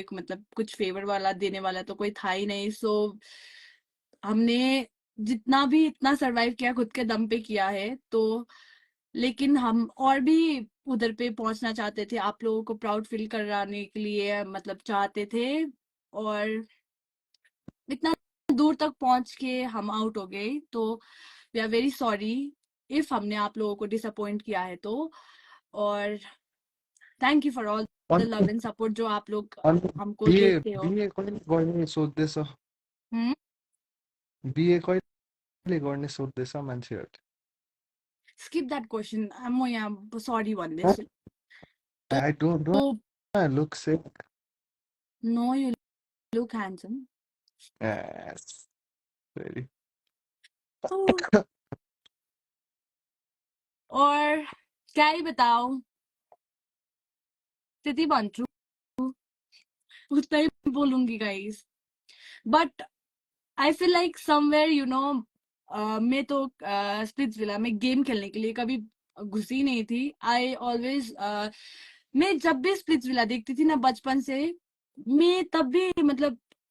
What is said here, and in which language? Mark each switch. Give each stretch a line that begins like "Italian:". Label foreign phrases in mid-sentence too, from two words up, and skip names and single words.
Hindi: मतलब कुछ फेवर वाला देने वाला तो कोई था ही नहीं सो हमने जितना भी इतना सरवाइव किया खुद के दम पे किया है तो लेकिन हम और भी उधर पे पहुंचना चाहते थे आप लोगों को
English: proud feel
Hindi: कराने के लिए मतलब चाहते थे और इतना दूर तक पहुंच के हम आउट हो गए तो
English: we are very sorry if
Hindi: हमने आप लोगों को डिसअपॉइंट किया है तो और
English: thank you for all the
Nepali: अन्त
English: love and support
Hindi: जो आप लोग
English: अन्त
Hindi: हमको
Nepali: बिए
Hindi: देते हो
Nepali: बिए कहिले गर्ने सोध्दैछ बिए कहिले गर्ने सोध्दैछ मान्छेहरूले
English: skip that question
Nepali: म यहाँ सॉरी भन्दैछु
English: I don't look sick no you look handsome
Nepali: फेरि
Hindi: और क्या ही बताओ
Nepali: त्यति भन्छु
Hindi: उतना ही बोलूंगी गाइस
English: but I feel like somewhere you know
Hindi: मैं तो स्प्लिट्स विला में गेम खेलने के लिए कभी घुसी नहीं थी
English: I always
Hindi: मैं जब भी स्प्लिट्स विला देखती थी ना बचपन से मैं तब भी मतलब